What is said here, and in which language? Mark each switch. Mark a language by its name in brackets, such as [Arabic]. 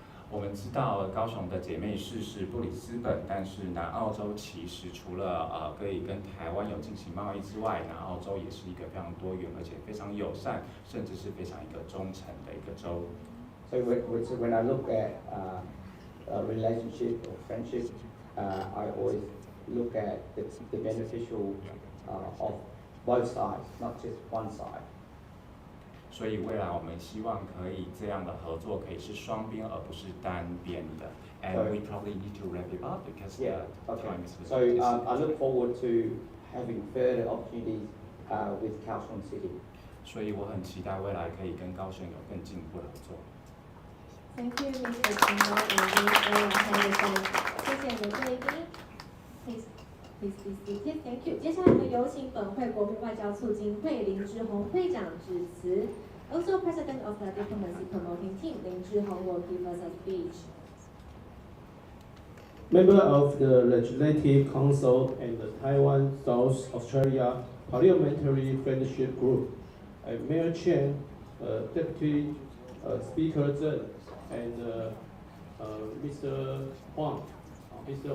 [Chinese] 我们知道高雄的姐妹市是布里斯本，但是南澳洲其实除了可以跟台湾有进行贸易之外，南澳洲也是一个非常多元而且非常友善，甚至是非常一个忠诚的一个州。 [English] So when I look at a relationship or friendship, I always look at the beneficial of both sides, not just one side. [Chinese] 所以未来我们希望可以这样的合作可以是双边，而不是单边的。 [English] And we probably need to wrap it up because time is limited. So I look forward to having further opportunities with Kaohsiung City. [Chinese] 所以我很期待未来可以跟高雄有更进一步的合作。 [English] Thank you, Mr. Tino and Mr. Henderson. [Chinese] 谢谢你的贵宾。 [English] Please be seated. Thank you. [Chinese] 接下来我们有请本会国民外交促进会林志宏会长致辞。 [English] Also, President of the Diplomacy Promoting Team, Lin Zhihong, will give us a speech. Member of the Legislative Council and the Taiwan South Australia Parliamentary Friendship Group, Mayor Chen, Deputy Speaker Zheng, and Mr. Huang. Mr.